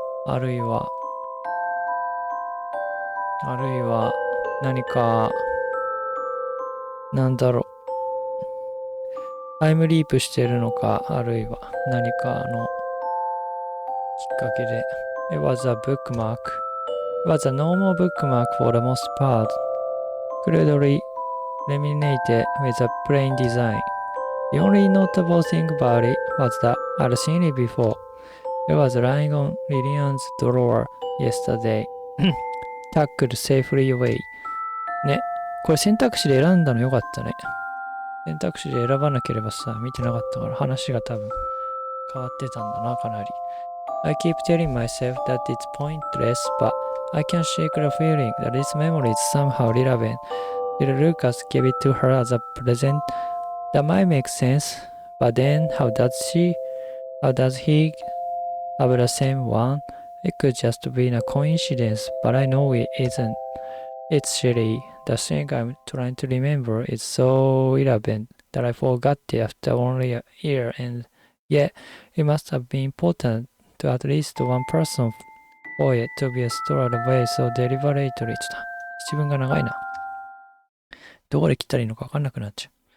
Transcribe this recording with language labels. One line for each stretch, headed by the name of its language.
Japanese: あるいは何か、なんだろう。タイムリープしているのか、あるいは何かのきっかけで。
English: It was a bookmark. It was a normal bookmark for the most part. Crudely laminated with a plain design. The only notable thing about it was that I'd seen it before. It was lying on Lillian's drawer yesterday. Tucked safely away.
Japanese: ね、これ選択肢で選んだのよかったね。選択肢で選ばなければさ、見てなかったから話が多分変わってたんだな、かなり。
English: I keep telling myself that it's pointless, but I can't shake the feeling that this memory is somehow relevant. Did Lucas give it to her as a present? That might make sense, but then how does he have the same one? It could just be a coincidence, but I know it isn't. It's silly. The thing I'm trying to remember is so irrelevant that I forgot it after only a year, and yet it must have been important to at least one person for it to be stored away so deliberately.
Japanese: 一文が長いな。どこで切ったらいいのか分かんなくなっちゃう。